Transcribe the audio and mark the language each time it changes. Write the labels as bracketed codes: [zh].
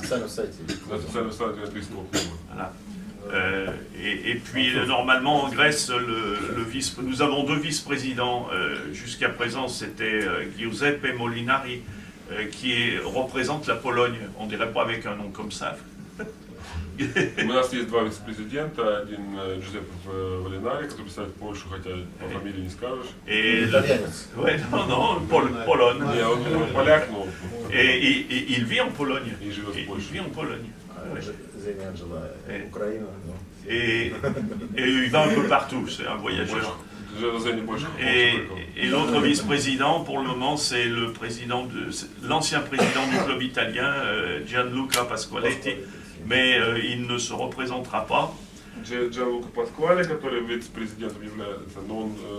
[fr] Voilà. Et puis normalement en Grèce, nous avons 2 vice-présidents. Jusqu'à présent, c'était Giuseppe Molinari qui représente la Pologne. On dirait pas avec un nom comme ça. [ru] У нас есть 2 вице-президента, один Джузеппе Валинари, который представляет Польшу, хотя по фамилии не скажешь. Итальянец. [fr] Ouais, non, Pologne. [ru] Не, он поляк, но... [fr] Et il vit en Pologne. [ru] И живет в Польше. [fr] Il vit en Pologne. [ru] Зеня Анджела, Украина. [fr] Et il va un peu partout, c'est un voyageur. Et l'autre vice-président, pour le moment, c'est l'ancien président du club italien, Gianluca Pasqualetti, mais il ne se représentera pas. [ru] Gianluca Pasquale, который вице-президентом является, но он...